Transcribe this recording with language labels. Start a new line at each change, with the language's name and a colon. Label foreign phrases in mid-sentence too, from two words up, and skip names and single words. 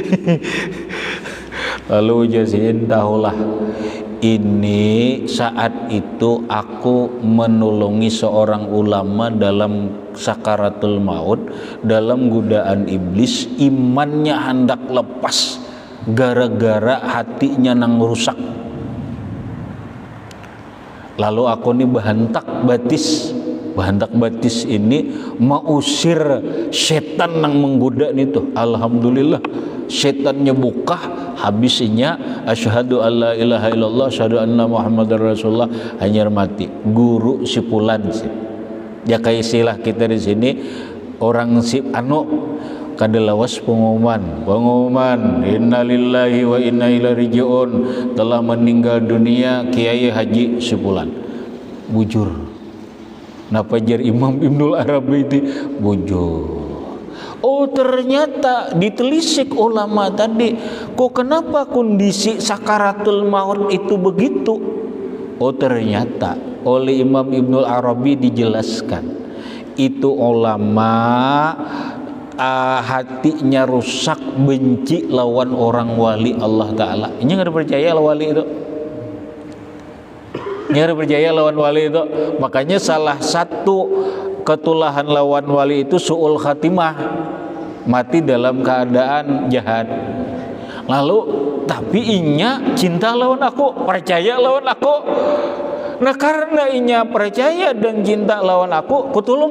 Banjar: Lalu ya sidin, tahulah ini saat itu aku menolongi seorang ulama dalam sakaratul maut, dalam godaan iblis, imannya hendak lepas gara-gara hatinya nang rusak. Lalu aku nih bahantak batis ini mengusir setan yang menggoda itu. Alhamdulillah setannya buka, habisnya
Arabic: أشهد أن لا إله إلا الله أشهد أن محمدا رسول الله,
Banjar: hanyar mati. Guru si pulan sih. Ya kayak istilah kita di sini, orang si anu kadelawas pengumuman
Arabic: إنا لله وإنا إليه راجعون,
Indonesian: telah meninggal dunia Kiai Haji Sipulan.
Banjar: Bujur. Napa jar Imam Ibnul Arabi itu bujur.
Indonesian: Oh ternyata ditelisik ulama tadi, kok kenapa kondisi sakaratul maut itu begitu?
Banjar: Oh ternyata oleh Imam Ibnul Arabi dijelaskan, itu ulama hatinya rusak, benci lawan orang wali Allah Ta'ala. Ini nggak percaya lawan wali itu, nggak percaya lawan wali itu. Makanya salah satu ketulahan lawan wali itu su'ul khatimah, mati dalam keadaan jahat. Lalu tapi inya cinta lawan aku, percaya lawan aku. Nah karena inya percaya dan cinta lawan aku, kutulung.